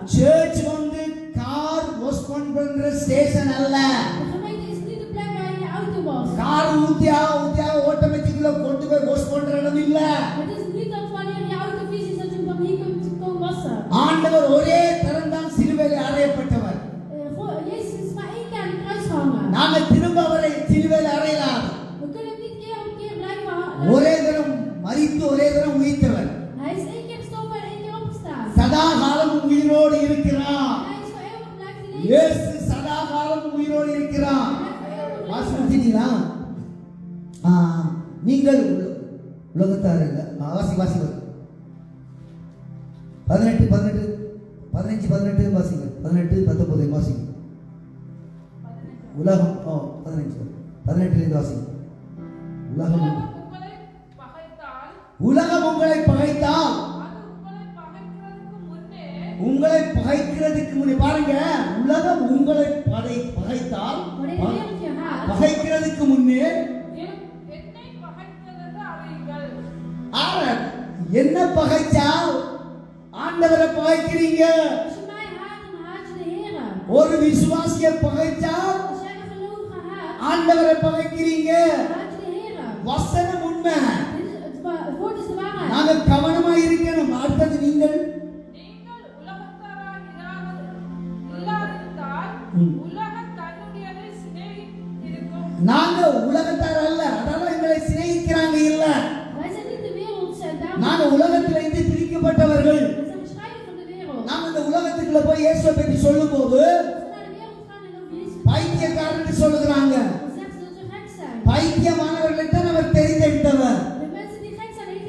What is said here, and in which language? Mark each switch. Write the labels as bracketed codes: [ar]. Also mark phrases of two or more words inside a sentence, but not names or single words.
[ta] சர்ச் வந்து [en] car wash [ta] பண்ற ஸ்டேஷன் அல்ல. [nl] De gemeente is niet de plek waar je je auto was. [ta] கார் ஊத்தியா ஆட்டோமேட்டிக்ல கொண்டு போய் வாஷ் பண்ற இடம் இல்ல. [nl] Het is niet dat wanneer je auto vies is dat je hem dan hier kunt komen wassen. [ta] ஆண்டவர் ஒரே தரம் தான் சிலுவையில் அறையப்பட்டவர். [nl] Jezus is maar 1 keer aan de kruis gehangen. [ta] நாங்க திரும்ப அவரை சிலுவையில் அறையலாம். [nl] We kunnen hem niet keer op keer blijven hangen. [ta] ஒரே தரம் மரித்து ஒரே தரம் உயிர்த்தவர். [nl] Hij is 1 keer gestorven en 1 keer opgestaan. [ta] சதா காலமும் உயிரோடு இருக்கிறார். [nl] Hij is voor eeuwig blijft in leven. [ta] இயேசு சதா காலமும் உயிரோடு இருக்கிறார். வாசிக்கிறீங்களா? நீங்கள் உலகத்தார் இல்ல. வாசி 18 15 வாசிங்க. 18 19 வாசிங்க. உலகம் 18 வாசிங்க. உலகம் உலகம் உங்களை உலகம் உங்களை பகைத்தால் பகைத்தால் அது உங்களை பகைக்கிறதுக்கு உங்களை பகைக்கிறதுக்கு முன்னே முன்னே பாருங்க, உலகம் உங்களை பகைத்தால் [nl] Wanneer de wereld je haat, [ta] பகைக்கிறதுக்கு முன்னே என்னை பகைத்ததென்று அறியுங்கள். என்ன பகைச்சால் ஆண்டவரை பகைக்கிறீங்க. [nl] als je mij haat, dan haat je de Heer. [ta] ஒரு விசுவாசியை பகைச்சால் [nl] Als jij een gelovige haat, [ta] ஆண்டவரை பகைக்கிறீங்க. [nl] dan haat je de Heer. [ta] வசனம் உண்மை. [nl] Het woord is de waarheid. [ta] நாங்க கவனமா இருக்கணும். அடுத்தது நீங்கள் நீங்கள் உலகத்தாராய் இல்லாதிருந்தால் உலகம் தன்னுடையதை சிநேகித்திருக்கும். நாங்க உலகத்தார் அல்ல, அதனால எங்களை சிநேகிக்கிறாங்க இல்ல. [nl] Wij zijn niet de wereld, daarom [ta] நாங்க உலகத்துல இருந்து பிரிக்கப்பட்டவர்கள். [nl] we zijn gescheiden van de wereld. [ta] நாங்க இந்த உலகத்துக்குள்ள போய் இயேசுவை பற்றி சொல்லும்போது [nl] Als we naar de wereld gaan en over Jezus [ta] பைத்தியக்காரன்னு சொல்லுகிறாங்க. [nl] dan zeggen ze dat we gek zijn. [ta] பைத்தியமானவர்களை தான் அவர் தெரிந்தெடுத்தவர். [nl] De mensen die gek